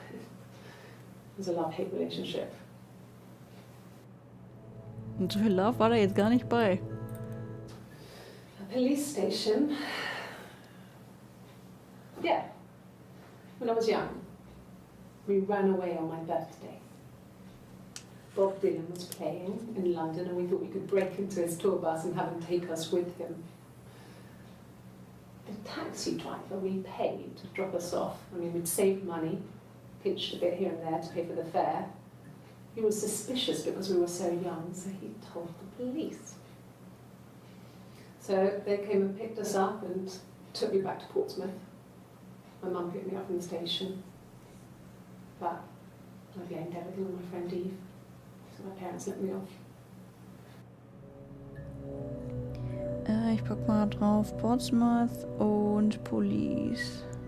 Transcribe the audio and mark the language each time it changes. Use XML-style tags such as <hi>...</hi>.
<en>It was a love-hate relationship.</en> <de>Und so viel Love war da jetzt gar nicht bei.</de> <en>A police station. Yeah. When I was young, we ran away on my birthday. Bob Dylan was playing in London and we thought we could break into his tour bus and have him take us with him. The taxi driver we paid to drop us off. I mean, we'd saved money, pinched a bit here and there to pay for the fare. He was suspicious because we were so young, so he told the police. So they came and picked us up and took me back to Portsmouth. My mum picked me up from the station. But I blamed everything on my friend Eve. So my parents let me off.</en> <de>Ich pack mal drauf Portsmouth und Police.</de>